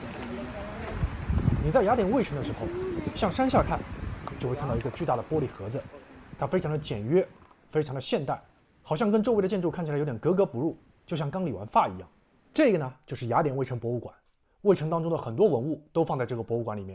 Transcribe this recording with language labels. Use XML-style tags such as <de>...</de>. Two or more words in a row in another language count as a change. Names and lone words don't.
<zh>你在雅典衛城的時候，向山下看，就會看到一個巨大的玻璃盒子，它非常的簡約，非常的現代，好像跟周圍的建築看起來有點格格不入，就像剛理完髮一樣。這個呢，就是雅典衛城博物館。衛城當中的很多文物都放在這個博物館裡面。</zh>